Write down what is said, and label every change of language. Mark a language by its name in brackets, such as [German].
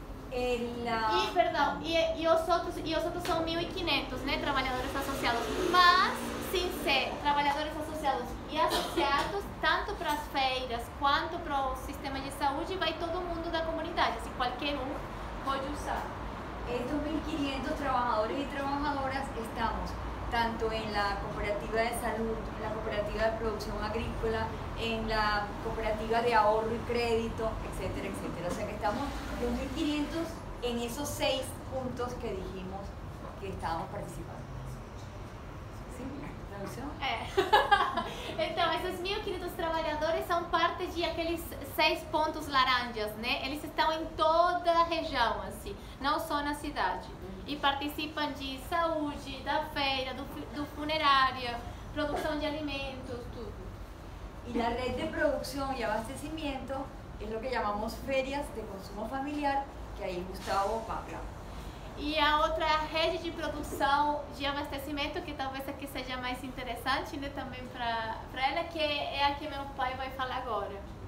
[Portuguese] E os outros são 1.500, né, trabalhadores associados, mas sem ser trabalhadores associados e associados, tanto para as feiras quanto para o sistema de saúde, vai todo mundo da comunidade, assim, qualquer um pode usar. [Spanish] Estos 1.500 trabajadores y trabajadoras estamos tanto en la cooperativa de salud, en la cooperativa de producción agrícola, en la cooperativa de ahorro y crédito, etcétera, etcétera. O sea que estamos los 1.500 en esos 6 puntos que dijimos que estábamos participando. ¿Sí? ¿Traducción? [Portuguese] Então, esses 1.500 trabalhadores são parte de aqueles 6 pontos laranjas, né? Eles estão em toda a região, assim, não só na cidade. E participam de saúde, da feira, do funerária, produção de alimentos, tudo. [Spanish] Y la red de producción y abastecimiento es lo que llamamos ferias de consumo familiar, que ahí Gustavo va a hablar. [Portuguese] E a outra é a rede de produção de abastecimento, que talvez aqui seja mais interessante, né, também para ela, que é a que meu pai vai falar agora.